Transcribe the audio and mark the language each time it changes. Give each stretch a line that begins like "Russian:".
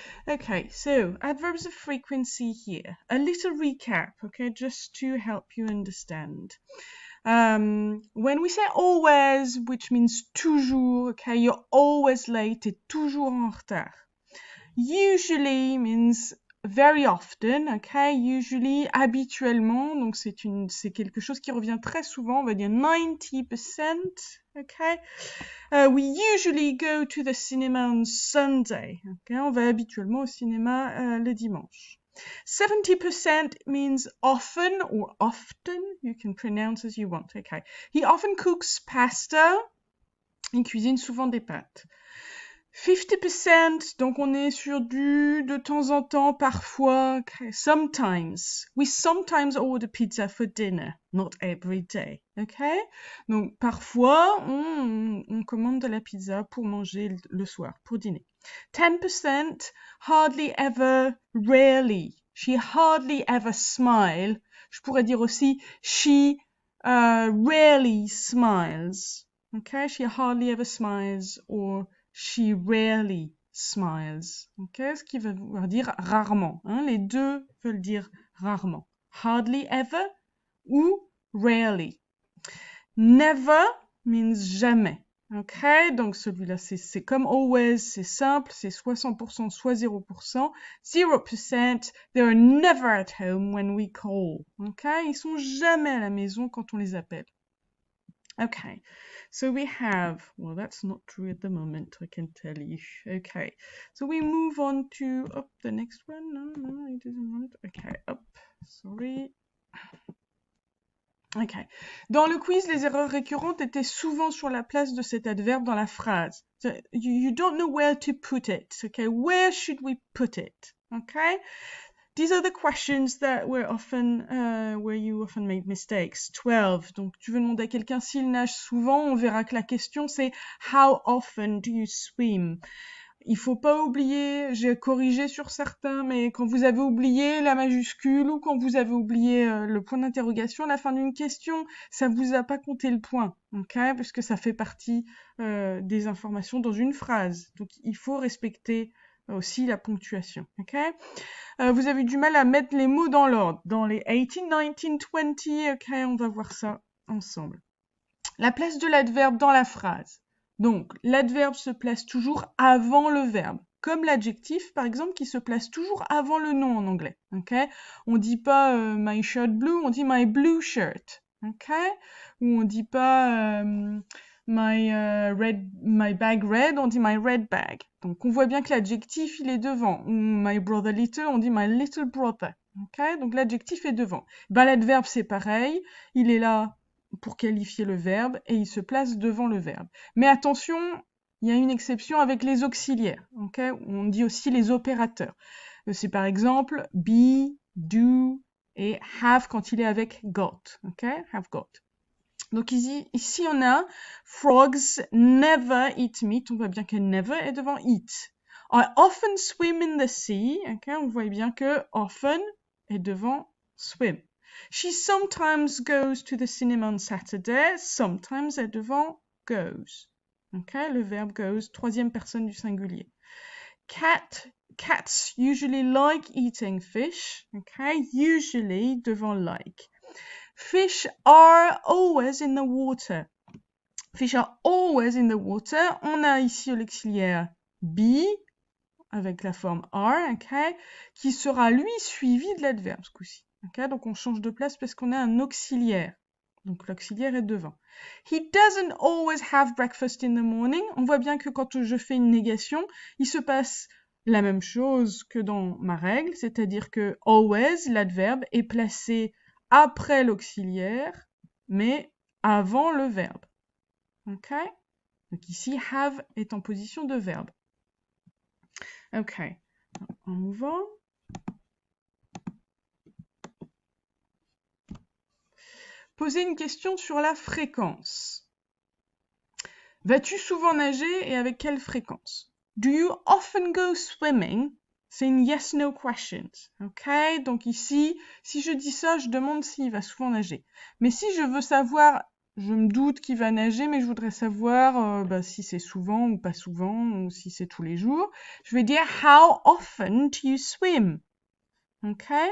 English: Okay, so adverbs of frequency here. A little recap, okay, just to help you understand. When we say always, which means toujours, okay, you're always late,
French: t'es toujours en retard.
English: Usually means very often, okay?
French: Usually, habituellement, donc c'est quelque chose qui revient très souvent, on va dire 90%, okay?
English: We usually go to the cinema on Sunday, okay?
French: On va habituellement au cinéma le dimanche.
English: 70% means often or often, you can pronounce as you want, okay? He often cooks pasta,
French: il cuisine souvent des pâtes. 50%, donc on est sur du de temps en temps, parfois, okay.
English: Sometimes. We sometimes order pizza for dinner, not every day, okay?
French: Donc parfois, on commande de la pizza pour manger le soir, pour dîner.
English: 10%, hardly ever, rarely. She hardly ever smile.
French: Je pourrais dire aussi,
English: she rarely smiles, okay? She hardly ever smiles, or she rarely smiles. Okay?
French: Ce qui veut dire rarement. Hein? Les deux veulent dire rarement.
English: Hardly ever ou rarely. Never means jamais.
French: Ok, donc celui-là, c'est comme always, c'est simple, c'est soit 100%, soit 0%.
English: 0%, they are never at home when we call.
French: Ok, ils sont jamais à la maison quand on les appelle.
English: Okay, so we have, well, that's not true at the moment, I can tell you. Okay, so we move on to, the next one. No, it doesn't want it. Okay, sorry. Okay.
French: Dans le quiz, les erreurs récurrentes étaient souvent sur la place de cet adverbe dans la phrase.
English: So you don't know where to put it. Okay, where should we put it? Okay. These are the questions that were often, where you often made mistakes. 12.
French: Donc, tu veux demander à quelqu'un s'il nage souvent, on verra que la question c'est
English: how often do you swim?
French: Il faut pas oublier, j'ai corrigé sur certains, mais quand vous avez oublié la majuscule ou quand vous avez oublié le point d'interrogation à la fin d'une question, ça vous a pas compté le point, ok? Parce que ça fait partie des informations dans une phrase. Donc, il faut respecter aussi la ponctuation, ok? Vous avez du mal à mettre les mots dans l'ordre. Dans les 18, 19, 20, ok, on va voir ça ensemble. La place de l'adverbe dans la phrase. Donc, l'adverbe se place toujours avant le verbe. Comme l'adjectif, par exemple, qui se place toujours avant le nom en anglais. Ok? On dit pas
English: my shirt blue,
French: on dit
English: my blue shirt.
French: Ok? Ou on dit pas
English: my bag red,
French: on dit
English: my red bag.
French: Donc on voit bien que l'adjectif il est devant.
English: Ou my brother little,
French: on dit
English: my little brother. Ok?
French: Donc l'adjectif est devant. Ben l'adverbe c'est pareil, il est là pour qualifier le verbe et il se place devant le verbe. Mais attention, il y a une exception avec les auxiliaires. Ok? On dit aussi les opérateurs. C'est par exemple be, do et have quand il est avec got. Ok? Have got. Donc ici on a
English: frogs never eat meat.
French: On voit bien que never est devant eat.
English: I often swim in the sea. Okay,
French: on voit bien que often est devant swim.
English: She sometimes goes to the cinema on Saturday.
French: Sometimes est devant goes. Okay, le verbe goes, troisième personne du singulier.
English: Cats usually like eating fish. Okay, usually devant like. Fish are always in the water. Fish are always in the water.
French: On a ici l'auxiliaire be, avec la forme are, okay, qui sera lui suivi de l'adverbe ce coup-ci. Okay, donc on change de place parce qu'on a un auxiliaire. Donc l'auxiliaire est devant.
English: He doesn't always have breakfast in the morning.
French: On voit bien que quand je fais une négation, il se passe la même chose que dans ma règle, c'est-à-dire que always, l'adverbe, est placé après l'auxiliaire, mais avant le verbe. Ok? Donc ici, have est en position de verbe. Ok. En mouvant. Poser une question sur la fréquence. Vas-tu souvent nager et avec quelle fréquence?
English: Do you often go swimming?
French: C'est une yes-no question. Ok? Donc ici, si je dis ça, je demande s'il va souvent nager. Mais si je veux savoir, je me doute qu'il va nager, mais je voudrais savoir si c'est souvent ou pas souvent, ou si c'est tous les jours, je vais dire
English: how often do you swim?
French: Ok?